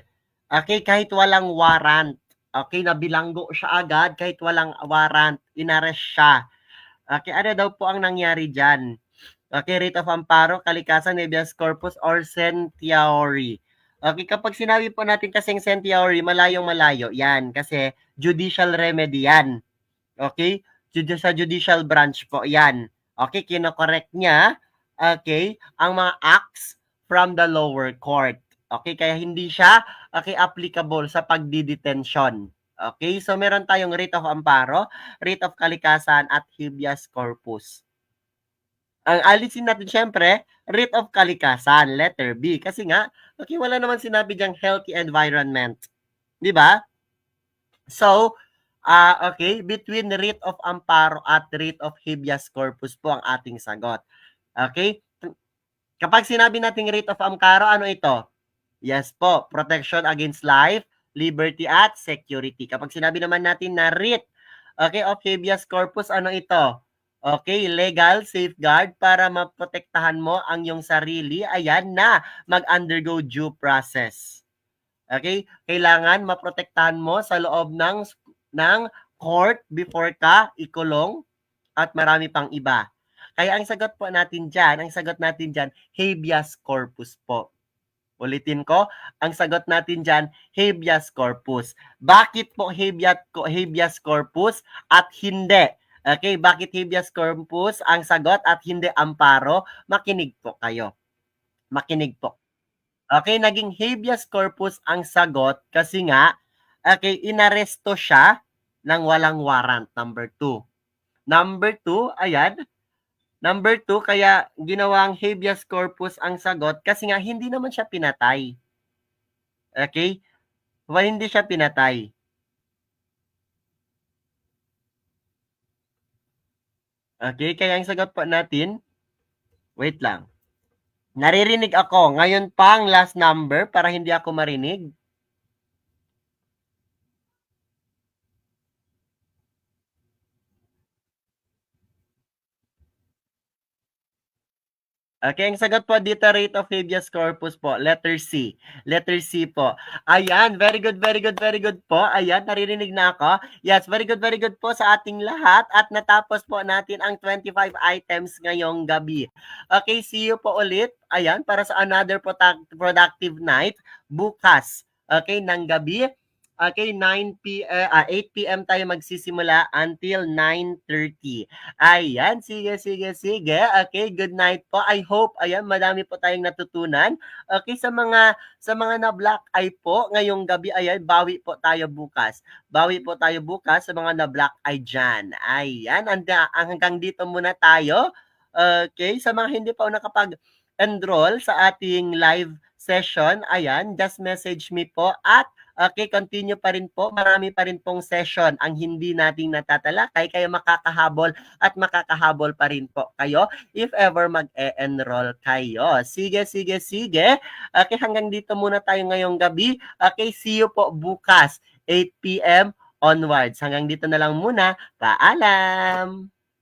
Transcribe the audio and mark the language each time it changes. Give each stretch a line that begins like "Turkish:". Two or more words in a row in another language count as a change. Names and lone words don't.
Filipino: Okay, kahit walang warrant. Okay, nabilanggo siya agad kahit walang warrant. Inarest siya. Okay, ano daw po ang nangyari diyan?
English: Okay, writ of amparo, kalikasan,
Latin: habeas corpus,
English: or certiorari.
Filipino: Okay, kapag sinabi po natin kasing certiorari, malayong-malayo. Yan, kasi
English: judicial remedy
Filipino: yan. Okay? Sa
English: judicial branch
Filipino: po, yan. Okay, kino-correct niya, okay, ang mga
English: acts from the lower court.
Filipino: Okay, kaya hindi siya applicable sa pagdidetensyon. Okay, so meron tayong
English: writ of amparo, writ of kalikasan
Filipino: at
Latin: habeas corpus.
Filipino: Ang alisin natin siyempre,
English: writ of kalikasan, letter B.
Filipino: Kasi nga, okay, wala naman sinabi diyang
English: healthy environment.
Filipino: Di ba? So, okay, between
English: writ of amparo
Filipino: at
English: writ of habeas corpus
Filipino: po ang ating sagot. Okay? Kapag sinabi nating
English: writ of amparo,
Filipino: ano ito?
English: Yes po, protection against life, liberty at security.
Filipino: Kapag sinabi naman natin na
English: writ, okay, of habeas corpus,
Filipino: ano ito? Okay,
English: legal safeguard
Filipino: para maprotektahan mo ang iyong sarili, ayan na, mag-
English: undergo due process.
Filipino: Okay? Kailangan maprotektahan mo sa loob ng court before ka ikulong at marami pang iba. Kaya ang sagot po natin diyan,
Latin: habeas corpus po.
Filipino: Ulitin ko, ang sagot natin diyan,
Latin: habeas corpus.
Filipino: Bakit po
Latin: habeas corpus
Filipino: at hindi? Okay, bakit
Latin: habeas corpus
Filipino: ang sagot at hindi amparo? Makinig po kayo. Makinig po. Okay, naging
Latin: habeas corpus
Filipino: ang sagot kasi nga, okay, inaresto siya ng walang warrant, number 2. Number 2, ayan, number 2, kaya ginawang
Latin: habeas corpus
Filipino: ang sagot kasi nga hindi naman siya pinatay. Okay? Well, hindi siya pinatay. Okay, kaya ang sagot po natin, wait lang. Naririnig ako. Ngayon pa ang
English: last number
Filipino: para hindi ako marinig. Okay, ang sagot po dito,
English: rate of
Latin: habeas corpus
English: po, letter C.
Filipino: Letter C po. Ayan,
English: very good, very good, very good po.
Filipino: Ayan, naririnig na ako.
English: Yes, very good
Filipino: po sa ating lahat. At natapos po natin ang 25 items ngayong gabi.
English: Okay, see you po ulit.
Filipino: Ayan, para sa
English: another productive night
Filipino: bukas. Okay, ng gabi. Okay, 8 p.m. tayo magsisimula until 9:30. Ayan, sige. Okay,
English: good night
Filipino: po.
English: I hope,
Filipino: ayan, madami po tayong natutunan. Okay, sa mga na-black eye po, ngayong gabi, ayan, bawi po tayo bukas. Bawi po tayo bukas sa mga na-black eye dyan. Ayan, hanggang dito muna tayo. Okay, sa mga hindi pa nakapag-enroll sa ating live session, ayan,
English: just message me po at okay, continue
Filipino: pa rin po. Marami pa rin pong session ang hindi nating natatalakay kaya makakahabol at makakahabol pa rin po kayo
English: if ever
Filipino: mag-e-enroll kayo. Sige. Okay, hanggang dito muna tayo ngayong gabi.
English: Okay, see you
Filipino: po bukas
English: 8 p.m. onwards.
Filipino: Hanggang dito na lang muna. Paalam!